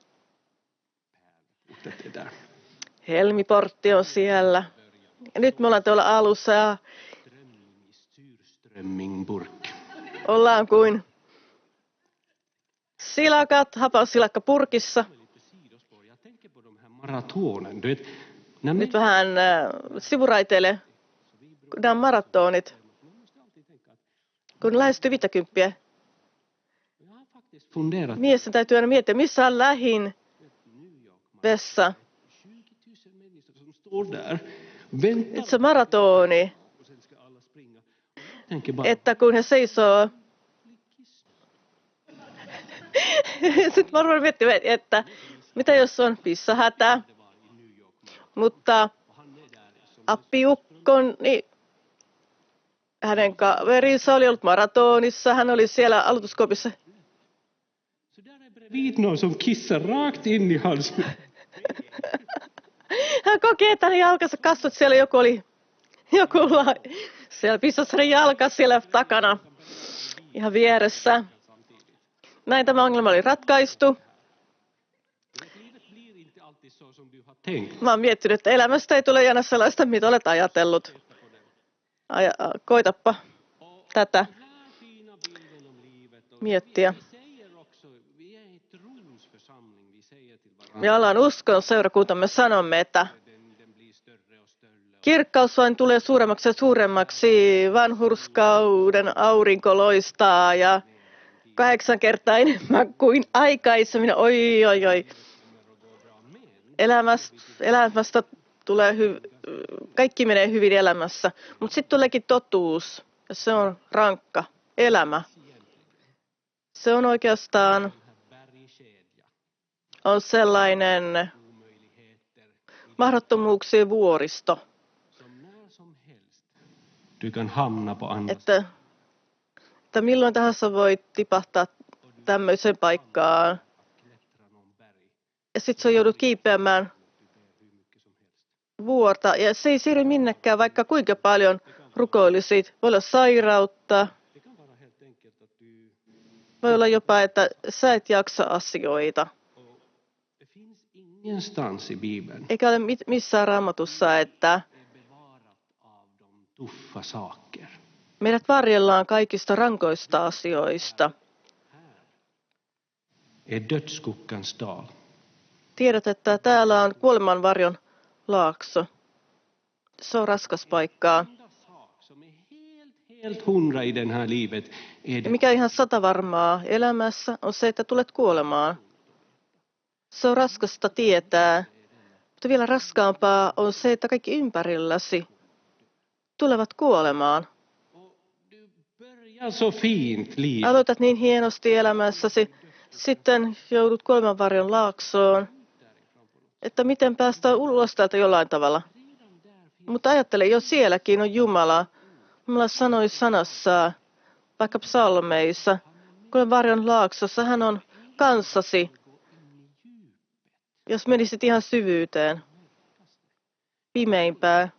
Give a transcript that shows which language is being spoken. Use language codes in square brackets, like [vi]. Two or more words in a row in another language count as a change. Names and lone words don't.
[fi] Helmiportti on siellä. Ja nyt me ollaan tuolla alussa ja Surströmmingburk. ollaan kuin silakat, hapasilakka purkissa. [sv] Jag tänker på de här maratonen. Du vet, när [fi] Nyt vähän sivuraiteille. Nämä on maratonit. Kun lähestyy 50. [sv] jag har faktiskt funderat [fi] Miesten täytyy aina miettiä, missä on lähin vessa. [sv] 20 000 människor som står där. Vänta [fi] Nyt se maratoni, [sv] och sen ska alla springa. Tänker bara, [fi] että kun he seisoo, sitten varmaan miettii, että mitä jos on pissahätä, mutta appiukkon, niin hänen kaverinsa oli ollut maratonissa, hän oli siellä aloituskopissa. [sv] så där är bredvid någon som kissar rakt in i hans... [fi] Hän kokee, että hänen jalkansa kasvot, siellä joku siellä pissasi hänen jalkansa siellä takana, ihan vieressä. Näin tämä ongelma oli ratkaistu. [sv] Livet blir inte alltid så som du har tänkt. [fi] Mä oon miettinyt, että elämästä ei tule aina sellaista, mitä olet ajatellut. Koitappa tätä [sv] Den här fina bilden om livet. Och [fi] miettiä. [sv] vi säger också, vi är ett trosförsamling. Vi säger till varandra, [fi] Me ollaan uskon seurakunta, me sanomme, että [sv] den blir större och större. [fi] kirkkaus vain tulee suuremmaksi ja suuremmaksi. Vanhurskauden aurinko loistaa ja 8 kertaa enemmän kuin aikaisemmin. Oi, oi, oi. Elämästä tulee kaikki menee hyvin elämässä, mutta sitten tuleekin totuus ja se on rankka elämä. Se on oikeastaan on sellainen mahdottomuuksien vuoristo, [sv] Som när som helst. Du kan hamna på andra [fi] että milloin tahansa voit tipahtaa tämmöiseen paikkaan [sv] klättra någon berg. [fi] ja sitten sä joudut kiipeämään vuorta ja se ei siirry minnekään, vaikka kuinka paljon rukoilisit. Voi olla sairautta, [sv] Det kan vara helt enkelt att du... [fi] voi olla jopa, että sä et jaksa asioita. [sv] Det finns ingenstans i Bibeln [fi] Eikä ole missään raamatussa, että [sv] är bevarat av de tuffa saker. [fi] meidät varjellaan kaikista rankoista asioista. [sv] Är dödsskuggans dal. [fi] Tiedät, että täällä on kuolemanvarjon laakso. Se on raskas paikkaa. [sv] Enda sak som är helt hundra i den här livet är Ja det [fi] mikä ihan 100 varmaa elämässä on se, että tulet kuolemaan. Se on raskasta tietää, mutta vielä raskaampaa on se, että kaikki ympärilläsi tulevat kuolemaan. [sv] och du börjar Ja, så fint liv. [fi] Aloitat niin hienosti elämässäsi, sitten joudut kuolemanvarjon laaksoon, että miten päästään ulos täältä jollain tavalla. Mutta ajattele, jo sielläkin on Jumala. Jumala sanoi sanassaan, vaikka psalmeissa, kuolemanvarjon laaksossa hän on kanssasi, jos menisit ihan syvyyteen, pimeimpään.